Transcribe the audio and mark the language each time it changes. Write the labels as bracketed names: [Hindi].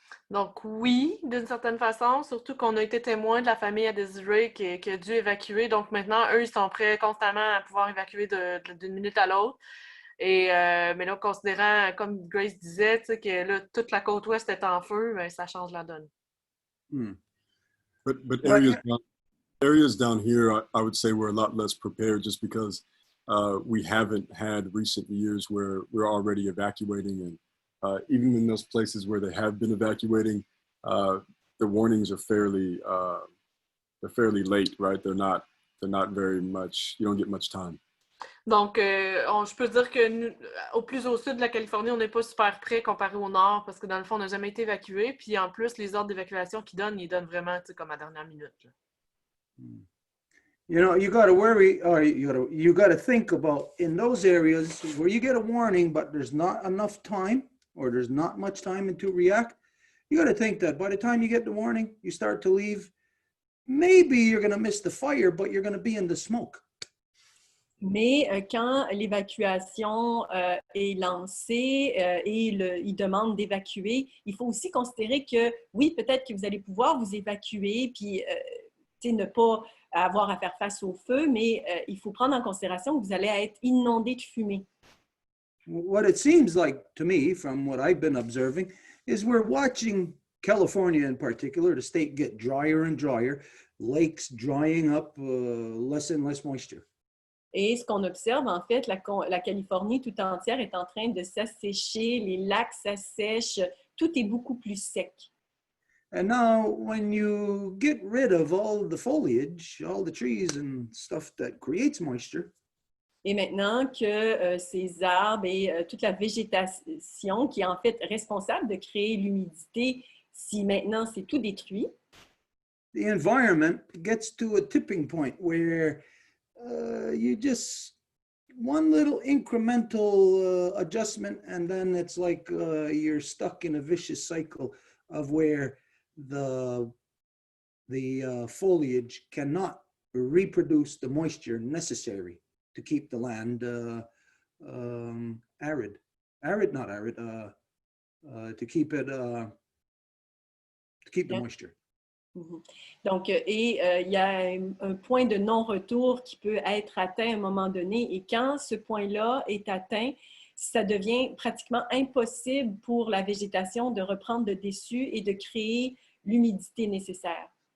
[French] Donc oui, d'une certaine façon, surtout qu'on a été témoin de la famille à Desiree qui a dû évacuer. Donc maintenant, eux, ils sont prêts constamment à pouvoir évacuer d'une minute à l'autre. Mais là, considérant, comme Grace disait, que là, toute la côte ouest est en feu, ben, ça change la donne. [English] But areas down here, I would say we're a lot less prepared, just because we haven't had recent years where we're already evacuating, and even in those places where they have been evacuating, the warnings are fairly late, right? They're not very much. You don't get much time. [French] Donc, je peux dire que au plus au sud de la Californie, on n'est pas super près comparé au nord parce que dans le fond, on n'a jamais été évacué. Puis en plus, les ordres d'évacuation qu'ils donnent, ils donnent vraiment comme à la dernière minute. Là. [English] You know, you got to worry, or you got to think about in those areas where you get a warning, but there's not enough time, or there's not much time to react. You got to think that by the time you get the warning, you start to leave. Maybe you're going to miss the fire, but you're going to be in the smoke. [French] Mais quand l'évacuation est lancée et il demande d'évacuer, il faut aussi considérer que oui, peut-être que vous allez pouvoir vous évacuer, puis ne pas avoir à faire face au feu, mais il faut prendre en considération que vous allez être inondé de fumée. [English] What it seems like to me, from what I've been observing, is we're watching California in particular, the state get drier and drier, lakes drying up, less and less moisture. [French] Et ce qu'on observe, en fait, la Californie tout entière est en train de s'assécher, les lacs s'assèchent, tout est beaucoup plus sec. [English] And now when you get rid of all the foliage, all the trees and stuff that creates moisture, [French] Et maintenant que ces arbres et toute la végétation qui est en fait responsable de créer l'humidité, si maintenant c'est tout détruit, [English] the environment gets to a tipping point where you just one little incremental adjustment, and then it's like you're stuck in a vicious cycle of where the foliage cannot reproduce the moisture necessary to keep the land to keep the moisture. [French] Donc, il y a un point de non-retour qui peut être atteint à un moment donné. Et quand ce point-là est atteint, ça devient pratiquement impossible pour la végétation de reprendre le dessus et de créer l'humidité nécessaire.